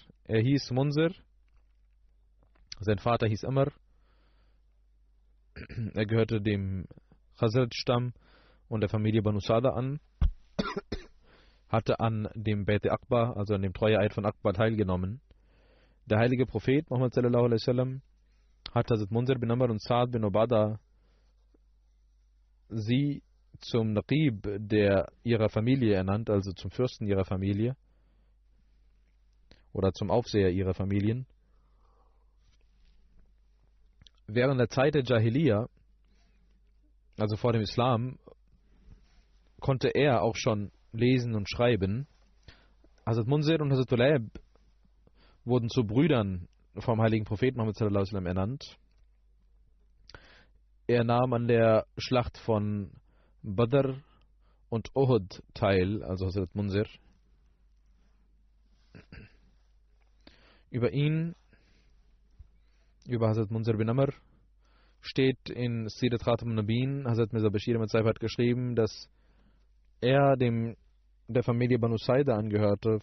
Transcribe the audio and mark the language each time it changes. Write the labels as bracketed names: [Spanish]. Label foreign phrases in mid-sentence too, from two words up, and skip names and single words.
[German] Er hieß Munzir, sein Vater hieß Amr, er gehörte dem Khazraj-Stamm und der Familie Banu Sada an, hatte an dem Beit Akbar, also an dem Treueeid von Akbar, teilgenommen. Der heilige Prophet Muhammad [Arabic] صلى الله عليه وسلم [German] hat Hazrat Munzir bin Amr und Saad bin Ubada sie zum Naqib ihrer Familie ernannt, also zum Fürsten ihrer Familie oder zum Aufseher ihrer Familien. Während der Zeit der Jahiliya, also vor dem Islam, konnte er auch schon lesen und schreiben. Hazrat Munzir und Hazrat Ulaib wurden zu Brüdern vom heiligen Propheten Muhammad [Arabic] صلى الله عليه وسلم [German] ernannt. Er nahm an der Schlacht von Badr und Uhud teil, also Hazrat Munzir. Über Hazrat Munzir bin Amr, steht in Sirat Khatam Nabin, Hazrat Mirza Bashir Ahmad Sahib hat geschrieben, dass er der Familie Banu Saida angehörte.